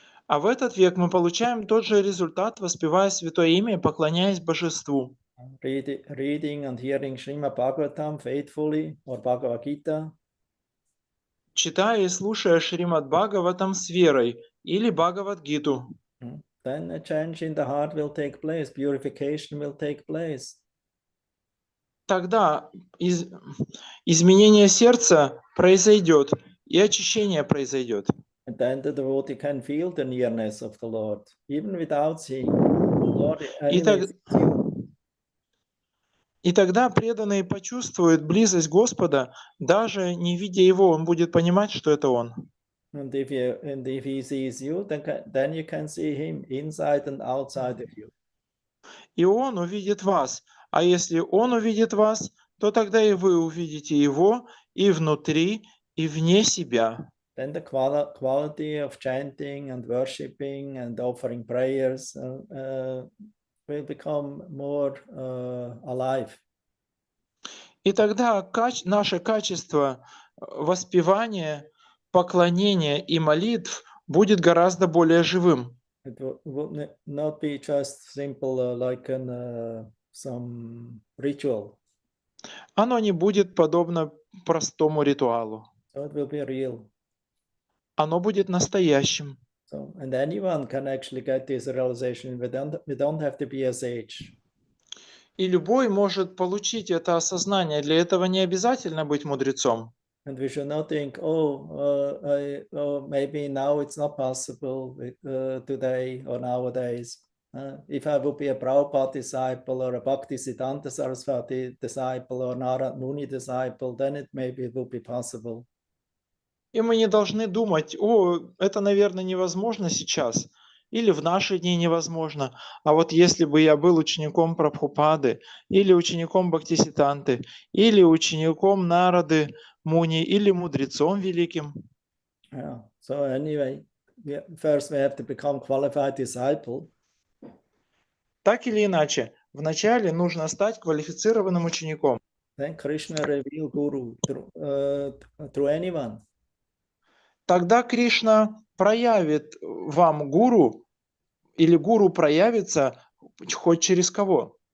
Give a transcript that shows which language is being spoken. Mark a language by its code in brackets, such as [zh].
[ru] А в этот век мы получаем тот же результат, воспевая Святое Имя и поклоняясь Божеству. [en] Reading and hearing Srimad Bhagavatam faithfully or Bhagavad Gita. [ru] Читая и слушая Шримад Бхагаватам с верой или Бхагавад-гиту. [en] Then a change in the heart will take place, purification will take place. [ru] Тогда изменение сердца произойдет, и очищение произойдет. [en] And then the devotee can feel the nearness of the Lord, even without seeing the Lord. [ru] И тогда преданный почувствует близость Господа, даже не видя Его, он будет понимать, что это Он. [en] And if he sees you, then you can see him inside and outside of you. [ru] И Он увидит вас. А если Он увидит вас, то тогда и вы увидите Его и внутри, и вне себя. [en] Then the quality of chanting and worshiping and offering prayers will become more alive. [ru] И тогда наше качество воспевания, поклонения и молитв будет гораздо более живым. [en] It would not be just simple like some ritual. [ru] Оно не будет подобно простому ритуалу. [en] So it will be real. [ru] Оно будет настоящим. [en] So, and anyone can actually get this realization. We don't have to be a sage. [ru] И любой может получить это осознание. Для этого не обязательно быть мудрецом. [en] And we should not think, maybe now it's not possible today or nowadays. If I would be a Prabhupada disciple or a Bhaktisiddhanta Saraswati disciple or Narad Muni disciple, then it would be possible. [ru] И мы не должны думать, это, наверное, невозможно сейчас, или в наши дни невозможно. А вот если бы я был учеником Прабхупады, или учеником Бхактисиддханты, или учеником Нарады Муни, или мудрецом великим. [en] Yeah. So anyway, first we have to become qualified disciple. [ru] Так или иначе, вначале нужно стать квалифицированным учеником. [en] Then Krishna reveal Guru through anyone. [ru] Тогда Кришна проявит вам гуру, или гуру проявится хоть через кого.